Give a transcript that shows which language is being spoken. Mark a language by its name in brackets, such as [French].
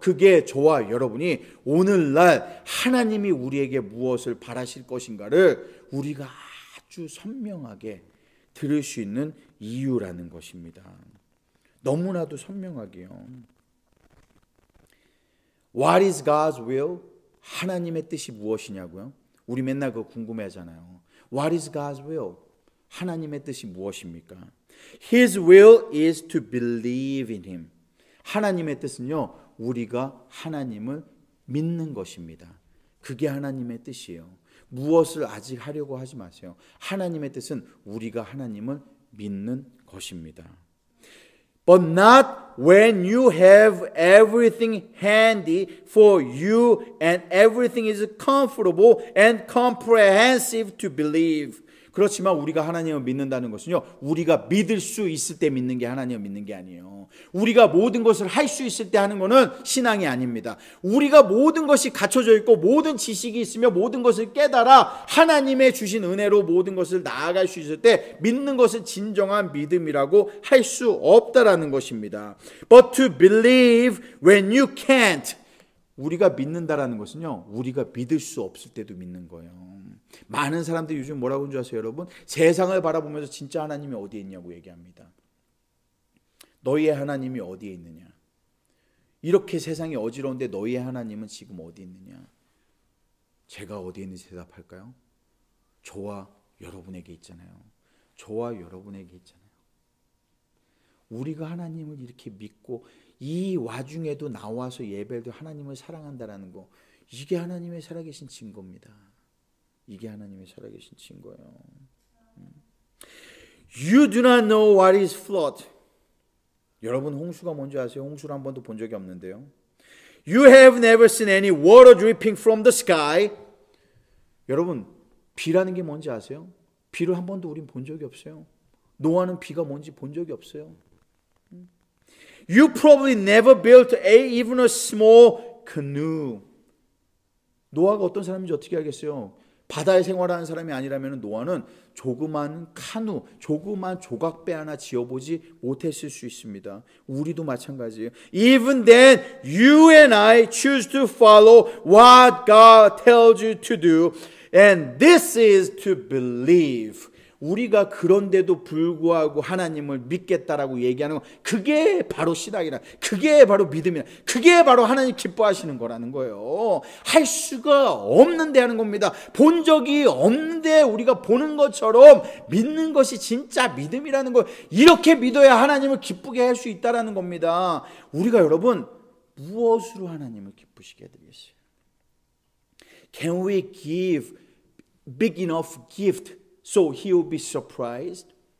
[Korean] 그게 저와 여러분이 오늘날 하나님이 우리에게 무엇을 바라실 것인가를 우리가 아주 선명하게 들을 수 있는 이유라는 것입니다. 너무나도 선명하게요. [English] What is God's will? [Korean] 하나님의 뜻이 무엇이냐고요? 우리 맨날 그거 궁금해하잖아요. [English] What is God's will? [Korean] 하나님의 뜻이 무엇입니까? [English] His will is to believe in Him. [Korean] 하나님의 뜻은요, 우리가 하나님을 믿는 것입니다. 그게 하나님의 뜻이에요. 무엇을 아직 하려고 하지 마세요. 하나님의 뜻은 우리가 하나님을 믿는 것입니다. [English] But not when you have everything handy for you and everything is comfortable and comprehensive to believe. [Korean] 그렇지만 우리가 하나님을 믿는다는 것은요, 우리가 믿을 수 있을 때 믿는 게 하나님을 믿는 게 아니에요. 우리가 모든 것을 할 수 있을 때 하는 것은 신앙이 아닙니다. 우리가 모든 것이 갖춰져 있고 모든 지식이 있으며 모든 것을 깨달아 하나님의 주신 은혜로 모든 것을 나아갈 수 있을 때 믿는 것은 진정한 믿음이라고 할 수 없다라는 것입니다. [English] But to believe when you can't. [Korean] 우리가 믿는다라는 것은요, 우리가 믿을 수 없을 때도 믿는 거예요. 많은 사람들이 요즘 뭐라고 하는 줄 아세요, 여러분? 세상을 바라보면서 진짜 하나님이 어디에 있냐고 얘기합니다. 너희의 하나님이 어디에 있느냐? 이렇게 세상이 어지러운데 너희의 하나님은 지금 어디 있느냐? 제가 어디에 있는지 대답할까요? 저와 여러분에게 있잖아요. 저와 여러분에게 있잖아요. 우리가 하나님을 이렇게 믿고 이 와중에도 나와서 예배도 하나님을 사랑한다라는 거, 이게 하나님의 살아계신 증거입니다. 이게 하나님의 살아계신 증거예요. [English] You do not know what is flood. [Korean] 여러분, 홍수가 뭔지 아세요? 홍수를 한 번도 본 적이 없는데요. [English] You have never seen any water dripping from the sky. [Korean] 여러분, 비라는 게 뭔지 아세요? 비를 한 번도 우린 본 적이 없어요. 노아는 비가 뭔지 본 적이 없어요. [English] You probably never built even a small canoe. [Korean] 노아가 어떤 사람인지 어떻게 알겠어요? 바다에 생활하는 사람이 아니라면 노아는 조그만 카누, 조그만 조각배 하나 지어보지 못했을 수 있습니다. 우리도 마찬가지예요. [English] Even then, you and I choose to follow what God tells you to do. And this is to believe. [Korean] 우리가 그런데도 불구하고 하나님을 믿겠다라고 얘기하는 거, 그게 바로 신앙이라, 그게 바로 믿음이라, 그게 바로 하나님 기뻐하시는 거라는 거예요. 할 수가 없는데 하는 겁니다. 본 적이 없는데 우리가 보는 것처럼 믿는 것이 진짜 믿음이라는 거, 이렇게 믿어야 하나님을 기쁘게 할 수 있다라는 겁니다. 우리가 여러분 무엇으로 하나님을 기쁘시게 해드리겠어요? [English] Can we give big enough gift so he will be surprised?